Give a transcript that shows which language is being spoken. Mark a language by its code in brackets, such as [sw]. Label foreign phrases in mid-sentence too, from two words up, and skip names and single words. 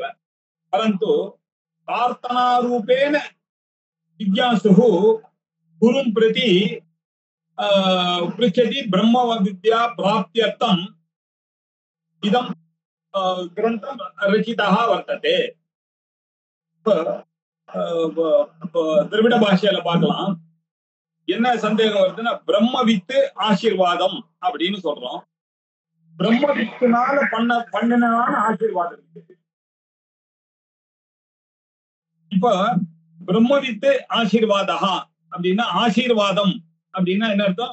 [sa] परन्तु प्रार्थनारूपेण जिज्ञासुः गुरुं प्रति पृच्छति ब्रह्मविद्या प्राप्त्यर्थम् इदं ग्रन्थं रचितः वर्तते। [ta] திராவிட பாஷையில பார்க்கலாம். என்ன சந்தேகம் வருதுன்னா, பிரம்மவித்து ஆசீர்வாதம் அப்படின்னு சொல்றோம். பிரம்மவித்துனால பண்ணினான ஆசீர்வாதம். இப்ப பிரம்மவித்து ஆசீர்வாதா அப்படின்னா, ஆசீர்வாதம் அப்படின்னா என்ன அர்த்தம்?